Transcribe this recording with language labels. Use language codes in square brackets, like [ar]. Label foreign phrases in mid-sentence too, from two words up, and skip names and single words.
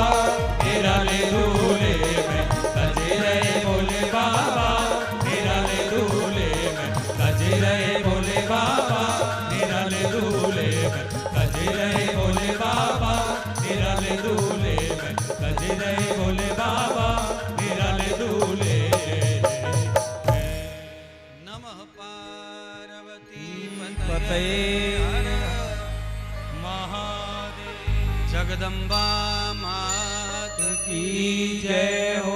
[hi] निराले दूल्हे में सजे रहे भोले बाबा निराले दूल्हे में सजे रहे भोले बाबा निराले दूल्हे में सजे रहे भोले बाबा निराले दूल्हे में सजे रहे भोले बाबा निराले दूल्हे [sa] नमः पार्वती पतये [hi] महादेव जगदम्बा मात की जय